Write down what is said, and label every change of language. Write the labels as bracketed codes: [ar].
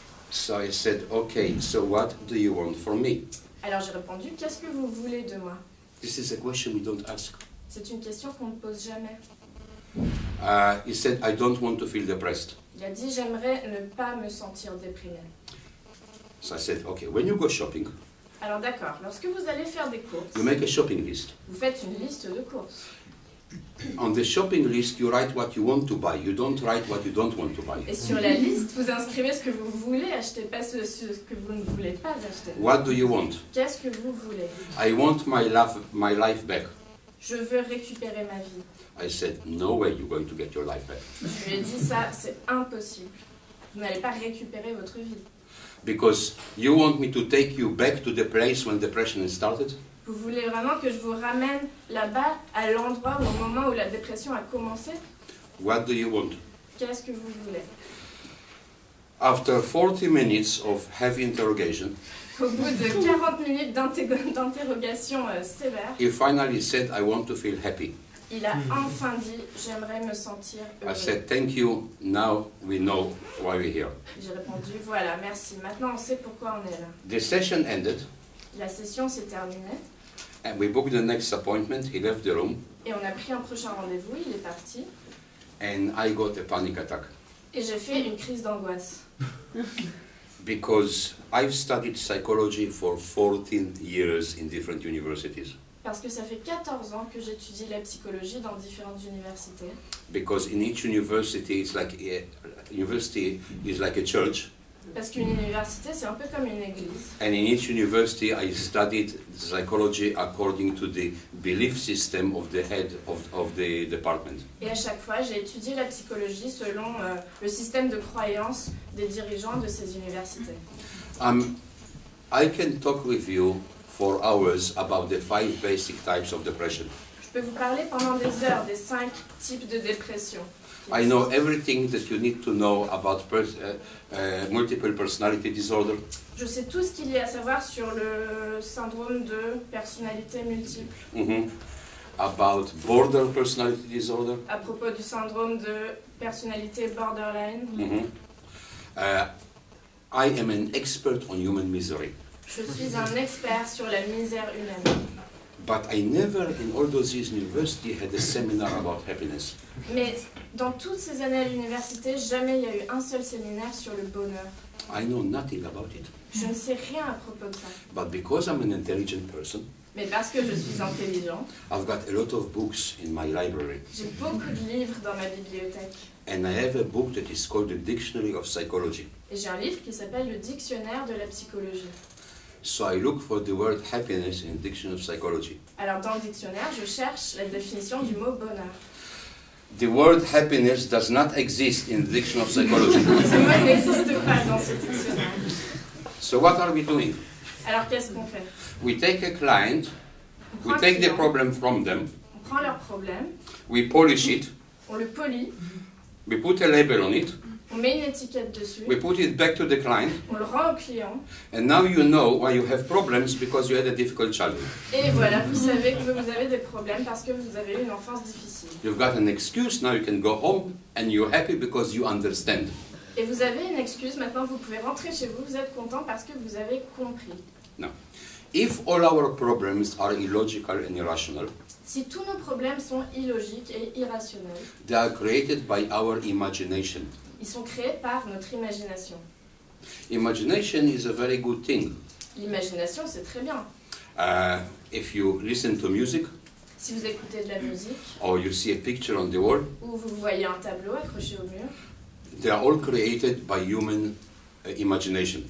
[en] So I said, okay, so what do you want from me? [fr] Alors j'ai répondu, qu'est-ce que vous voulez de moi? [en] This is a question we don't ask. [fr] C'est une question qu'on ne pose jamais. [en] He said, I don't want to feel depressed. [fr] Il a dit, j'aimerais ne pas me sentir déprimé. [en] So I said, okay, when you go shopping, [fr] Alors d'accord, lorsque vous allez faire des courses, [en] you make a shopping list. [fr] vous faites une liste de courses. [en] On the shopping list, you write what you want to buy. You don't write what you don't want to buy. [fr] Et sur la liste, vous inscrivez ce que vous voulez acheter, pas ce que vous ne voulez pas acheter. [en] What do you want? [fr] Qu'est-ce que vous voulez? [en] I want my life back. [fr] Je veux récupérer ma vie. [en] I said, no way you're going to get your life back. [fr] Je lui ai dit ça, c'est impossible. Vous n'allez pas récupérer votre vie. [en] Because you want me to take you back to the place when depression started? [fr] Vous voulez vraiment que je vous ramène là-bas, à l'endroit ou au moment où la dépression a commencé? [en] What do you want? [fr] Qu'est-ce que vous voulez? [en] After 40 minutes of heavy interrogation, [fr] Au bout de 40 minutes d'interrogation sévère, [en] he finally said, I want to feel happy. [fr] il a enfin dit « J'aimerais me sentir heureux ». [en] I said, thank you, now we know why we're here. [fr] J'ai répondu « Voilà, merci. Maintenant, on sait pourquoi on est là [en] The session ended, ». [fr] La session s'est terminée [en] and we booked the next appointment. He left the room, [fr] et on a pris un prochain rendez-vous. Il est parti [en] and I got a panic attack. [fr] et j'ai fait une crise d'angoisse. [en] Because I've studied psychology for 14 years in different universities. [fr] Parce que ça fait 14 ans que j'étudie la psychologie dans différentes universités. [en] Because in each university, university is like a church. [fr] Parce qu'une université, c'est un peu comme une église. [en] And in each university, I studied psychology according to the belief system of the head of the department. [fr] Et à chaque fois, j'ai étudié la psychologie selon le système de croyance des dirigeants de ces universités. [en] I can talk with you for hours about the 5 basic types of depression. [fr] Je peux vous parler pendant des heures des 5 types de dépression. [en] I know everything that you need to know about multiple personality disorder. [fr] Je sais tout ce qu'il y a à savoir sur le syndrome de personnalité multiple. [en] About border personality disorder. [fr] À propos du syndrome de personnalité borderline. [en] I am an expert on human misery. [fr] Je suis un expert sur la misère humaine. [en] But I never, in all those years in university, had a seminar about happiness. [fr] Mais dans toutes ces années à l'université, jamais il y a eu un seul séminaire sur le bonheur. [en] I know nothing about it. [fr] Je ne sais rien à propos de ça. [en] But because I'm an intelligent person, [fr] Mais parce que je suis intelligent, [en] I've got a lot of books in my library. [fr] j'ai beaucoup de livres dans ma bibliothèque. [en] And I have a book that is called the Dictionary of Psychology. [fr] Et j'ai un livre qui s'appelle le Dictionnaire de la psychologie. [en] So I look for the word happiness in the Dictionary of Psychology. [fr] Alors dans le dictionnaire, je cherche la définition du mot bonheur. [en] The word happiness does not exist in the Dictionary of Psychology. [fr] Ce mot n'existe pas dans ce dictionnaire. [en] So what are we doing? [fr] Alors qu'est-ce qu'on fait? [en] We take a client, [fr] On [en] we [fr] prend un [en] take the [fr] client, [en] problem from them, [fr] on prend leur problème, [en] we polish it, [fr] on le polit, [en] we put a label on it, [fr] on met une étiquette dessus, [en] we put it back to the client, [fr] on le rend au client, [en] and now you know why you have problems because you had a difficult childhood. [fr] et voilà, vous savez que vous avez des problèmes parce que vous avez eu une enfance difficile. [en] You've got an excuse, now you can go home and you're happy because you understand. [fr] Et vous avez une excuse, maintenant vous pouvez rentrer chez vous, vous êtes content parce que vous avez compris. [en] Now, if all our problems are illogical and irrational, [fr] Si tous nos problèmes sont illogiques et irrationnels, [en] they are created by our imagination. [fr] ils sont créés par notre imagination. [en] Imagination is a very good thing. [fr] L'imagination, c'est très bien. [en] If you listen to music, [fr] Si vous écoutez de la musique, [en] or you see a picture on the wall, [fr] ou vous voyez un tableau accroché au mur, [en] they are all created by human imagination.